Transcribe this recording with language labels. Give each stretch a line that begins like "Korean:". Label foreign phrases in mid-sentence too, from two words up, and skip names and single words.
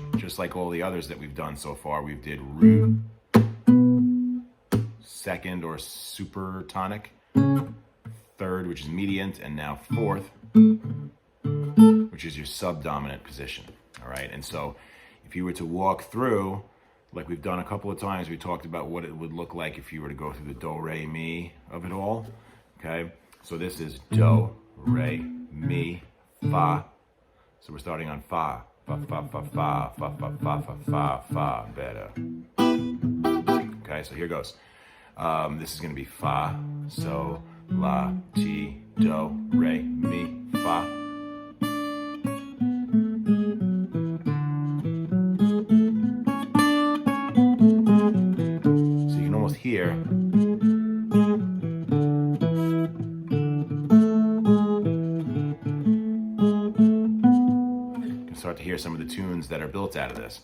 English: Just like all the others that we've done so far, we did root, 2nd or supertonic, 3rd, which is mediant, and now 4th, which is your subdominant position, all right? And so if you were to walk through, like we've done a couple of times, we talked about what it would look like if you were to go through the do, re, mi of it all, okay? So this is do, re, mi, fa. So we're starting on fa, fa, fa, fa, fa, fa, fa, fa, fa, fa, fa, better. Okay, so here goes. This is gonna be fa, so, la, ti, do, re, mi, fa. Here. You can start to hear some of the tunes that are built out of this.